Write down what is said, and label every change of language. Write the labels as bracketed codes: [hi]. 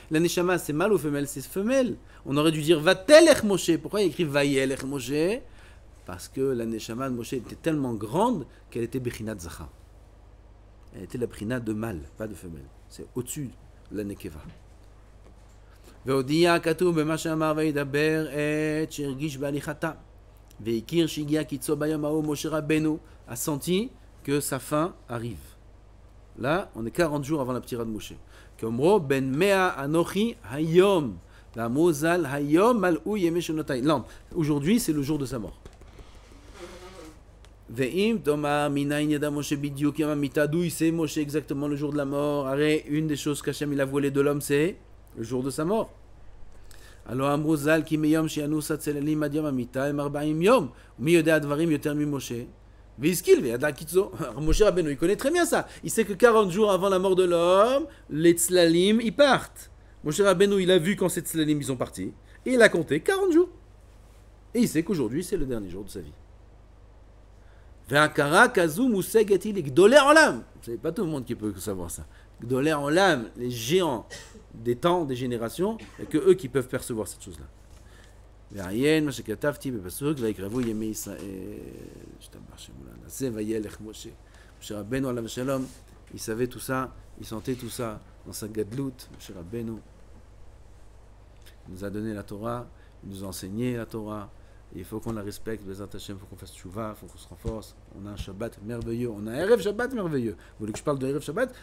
[fr] La neshama, c'est mâle ou femelle? C'est femelle. On aurait dû dire Vatelech Moshe. Pourquoi il écrit Vayelech Moshe? Parce que la neshama de Moshe était tellement grande qu'elle était Bechinat Zachar. Elle était la Bechinat de mâle, pas de femelle. C'est au-dessus de la Nekeva. [he] והודיע כתוב במה שאמר וידבר את שהרגיש בהליכתה והכיר שהגיע קיצו ביום ההוא משה רבנו [fr] a senti que sa fin arrive. Là, on est 40 jours avant la ptira de Moshe. [he] Qu'omro ben mea anochi hayom ואמרו ז"ל היום מלאו ימי שנותיי. [fr] Non, aujourd'hui c'est le jour de sa mort. [he] ואם תאמר מניין ידע משה בדיוק יום המיתה, [fr] d'où il sait Moshe exactement le jour de la mort? Arrête, une des choses qu'Hachem il a volé de l'homme, c'est le jour de sa mort. [he] הלא אמרו ז"ל כי מיום שינוס הצללים עד יום המיתה הם 40 יום. ומי יודע דברים יותר ממשה? והשכיל וידע קיצו. [fr] Moshe Rabbeinu, il connaît très bien ça. Il sait que 40 jours avant la mort de l'homme, les tzlalim, ils partent. Moshe Rabbeinu, il a vu quand ces tzlalim, ils sont partis. Et il a compté 40 jours. Et il sait qu'aujourd'hui, c'est le dernier jour de sa vie. [he] Ve'akara kazu musegati li gdolei olam. [fr] C'est pas tout le monde qui peut savoir ça. Gdolei olam, les géants des temps, des générations, et que eux qui peuvent percevoir cette chose-là. [he] ועיין מה שכתבתי בפסוק ויקרבו ימי ישראל השתבח שמו לעשה וילך משה. משה רבנו עליו השלום, [fr] il savait tout ça, il sentait tout ça dans sa gadlout. Moshe Rabbeinu nous a donné la Torah, il nous a enseigné la Torah, et il faut qu'on la respecte, Bezrat Hashem, il faut qu'on fasse tchouva, il faut qu'on se renforce. On a un Shabbat merveilleux, on a un Erev Shabbat merveilleux. Vous voulez que je parle de Erev Shabbat?